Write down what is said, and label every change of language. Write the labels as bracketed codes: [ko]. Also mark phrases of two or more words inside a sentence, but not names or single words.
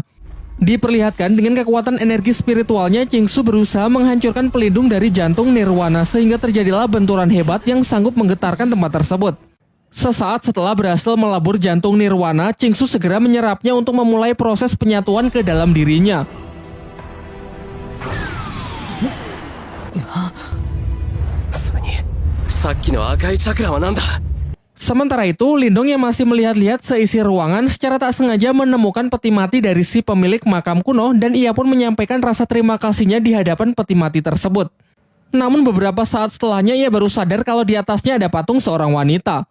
[id] Diperlihatkan dengan kekuatan energi spiritualnya, Qingsu berusaha menghancurkan pelindung dari jantung nirwana sehingga terjadilah benturan hebat yang sanggup menggetarkan tempat tersebut. Sesaat setelah berhasil melabur jantung nirwana, Qingsu segera menyerapnya untuk memulai proses penyatuan ke dalam dirinya. [ja] それにさっきの赤いチャクラはなんだ。 [id] Sementara itu, Lindong yang masih melihat-lihat seisi ruangan secara tak sengaja menemukan peti mati dari si pemilik makam kuno dan ia pun menyampaikan rasa terima kasihnya di hadapan peti mati tersebut. Namun beberapa saat setelahnya ia baru sadar kalau di atasnya ada patung seorang wanita.